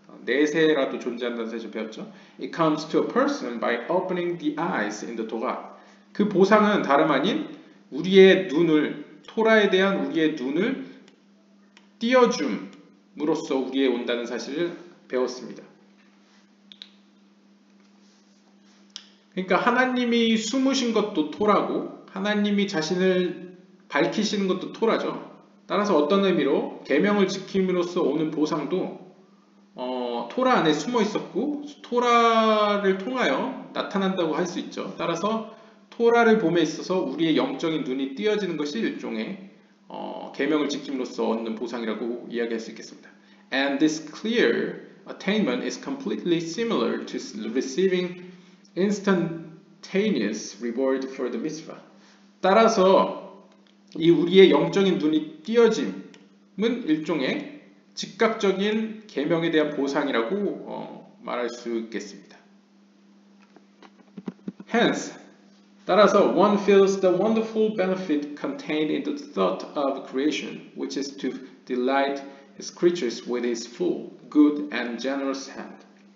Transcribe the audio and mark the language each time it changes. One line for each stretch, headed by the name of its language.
Korean: 내세라도 존재한다는 사실을 배웠죠.
English: It comes to a person by opening the eyes in the Torah.
Korean: 그 보상은 다름 아닌 우리의 눈을, 토라에 대한 우리의 눈을 띄워줌으로써 우리에 온다는 사실을 배웠습니다. 그러니까 하나님이 숨으신 것도 토라고 하나님이 자신을 밝히시는 것도 토라죠. 따라서 어떤 의미로 계명을 지킴으로써 오는 보상도 토라 안에 숨어 있었고 토라를 통하여 나타난다고 할 수 있죠. 따라서 토라를 봄에 있어서 우리의 영적인 눈이 띄어지는 것이 일종의 계명을 지킴으로써 얻는 보상이라고 이야기할 수 있겠습니다.
English: And this clear attainment is completely similar to receiving instantaneous reward for the mitzvah.
Korean: 따라서 이 우리의 영적인 눈이 띄어짐은 일종의 즉각적인 계명에 대한 보상이라고 말할 수 있겠습니다.
English: Hence,
Korean: 따라서
English: one feels the wonderful benefit contained in the thought of creation, which is to delight his creatures with his full, good and generous hand.